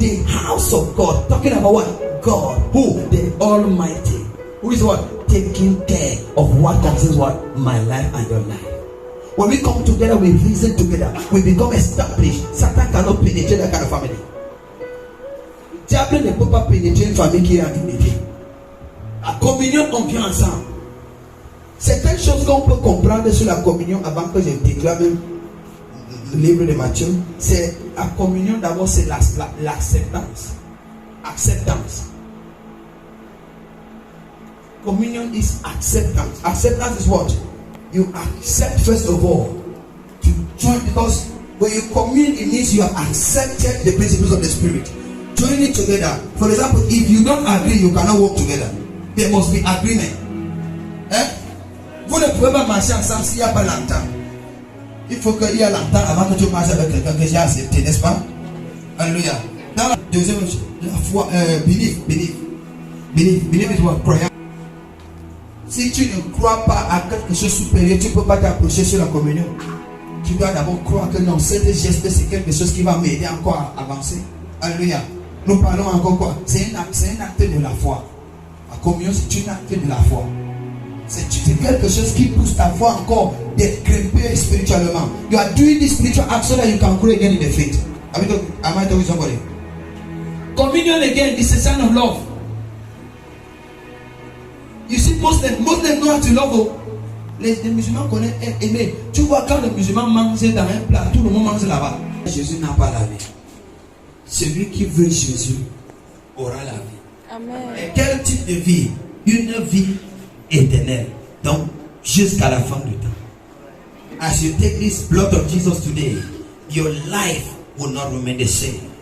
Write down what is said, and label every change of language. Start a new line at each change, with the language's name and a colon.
English: The house of God. Talking about what? God, who? The Almighty. Who is what? Taking care of what concerns what? My life and your life. When we come together, we reason together, we become established. Satan cannot penetrate that kind of family.
French: Diable ne peut pas pénétrer une famille qui est intimidée. La communion, on vient ensemble. Certaines choses qu'on peut comprendre sur la communion avant que je déclare même le livre de Matthieu, c'est la communion d'abord, c'est l'acceptance.
English: Acceptance. Communion is acceptance. Acceptance is what? You accept first of all to join, because when you commune, it means you have accepted the principles of the Spirit. Join it together. For example, if you don't agree, you cannot work together. There must be agreement.
French: Vous ne pouvez pas marcher ensemble s'il n'y a pas l'entente. Il faut qu'il y ait l'entente avant que tu marches avec quelqu'un que j'ai accepté, n'est-ce pas? Alléluia. Dans la deuxième, la foi,
English: believe is what?
French: Croyance. Si tu ne crois pas à quelque chose de supérieur, tu ne peux pas t'approcher sur la communion. Tu dois d'abord croire que non, cette geste, c'est quelque chose qui va m'aider encore à avancer. Alléluia. Nous parlons encore quoi? C'est un acte de la foi. La communion, c'est un acte de la foi. C'est quelque chose qui pousse ta foi encore d'être grimpé spirituellement.
English: You are doing this spiritual act so that you can grow again in the faith. Am I talking to somebody? Communion again is a sign of love. You see, Muslims know how to love.
French: Les musulmans connaissent aimer. Tu vois, quand les musulmans mangent dans un plat, tout le monde mange là-bas. Jésus n'a pas la vie. Celui qui veut Jésus aura la vie. Amen. Et quel type de vie? Une vie éternelle. Donc, jusqu'à la fin du temps.
English: As you take this blood of Jesus today, your life will not remain the same.